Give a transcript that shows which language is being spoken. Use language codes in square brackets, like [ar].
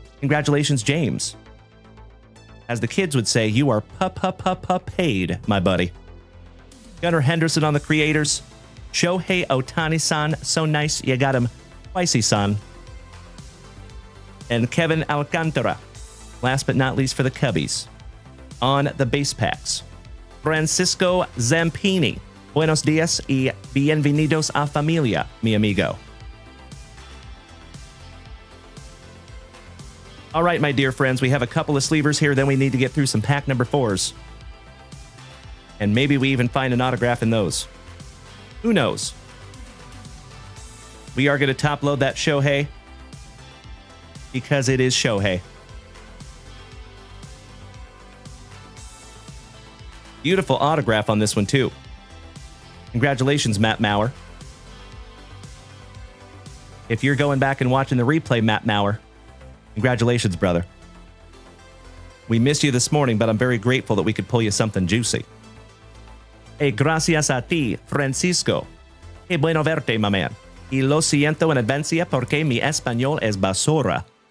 [en] Congratulations, James. As the kids would say, you are paid, my buddy. Gunnar Henderson on the Creators. Shohei Ohtani-san, so nice you got him twice-y-san. And Kevin Alcantara, last but not least for the Cubbies. On the base packs, Francisco Zampini. [es] Buenos días y bienvenidos a familia, mi amigo. [en] All right, my dear friends, we have a couple of sleevers here, then we need to get through some pack number 4s. And maybe we even find an autograph in those. Who knows? We are going to top load that Shohei because it is Shohei. Beautiful autograph on this one, too. Congratulations, Matt Mauer. If you're going back and watching the replay, Matt Mauer, congratulations, brother. We missed you this morning, but I'm very grateful that we could pull you something juicy. [es] Hey, gracias a ti, Francisco. Hey, bueno verte, [en] my man. [es] Y lo siento en advancia porque mi español es basura.